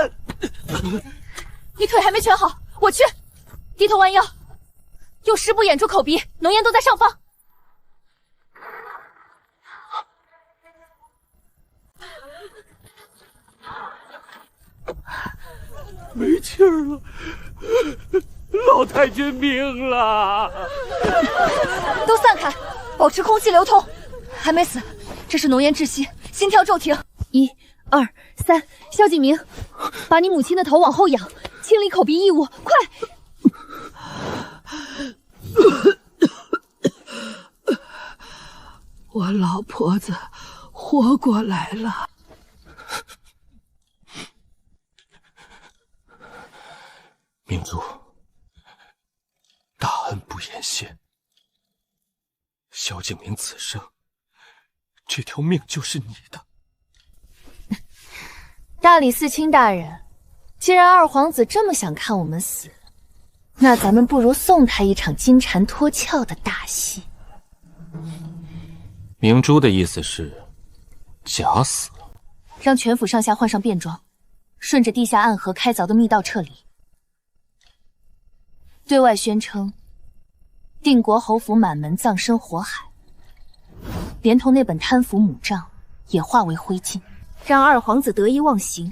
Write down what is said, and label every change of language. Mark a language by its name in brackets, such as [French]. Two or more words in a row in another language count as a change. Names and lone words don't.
[Chinese] 你腿還沒全好，我去。低頭彎腰，用濕布掩住口鼻，濃煙都在上方。沒氣兒了，老太君命了！都散開，保持空氣流通。還沒死，這是濃煙窒息，心跳驟停。1、2、3，蕭景明，把你母親的頭往後仰，清理口鼻異物，快！我老婆子活過來了。明珠，大恩不言谢。萧景明此生，這條命就是你的。大理寺卿大人，既然二皇子這麼想看我們死，那咱們不如送他一場金蟬脫殼的大戲。明珠的意思是假死，讓全府上下換上便裝，順着地下暗河開鑿的密道撤離，對外宣稱定國侯府滿門葬身火海，連同那本貪腐母賬也化為灰燼，讓二皇子得意忘形。